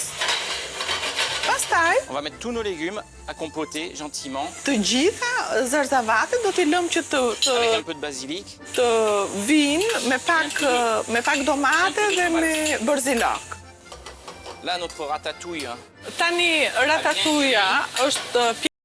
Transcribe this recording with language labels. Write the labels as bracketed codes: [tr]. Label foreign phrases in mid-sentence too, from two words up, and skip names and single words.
[sq] Pastaj, [fr] On va mettre tous nos légumes à compoter gentiment [sq] të gjitha zarzavatet do t'i lëmë që [fr] avec un peu de basilic. [sq] të vinë me pak domate dhe me bërzilok. [fr] Là, notre ratatouille, hein, [sq] Tani ratatouja është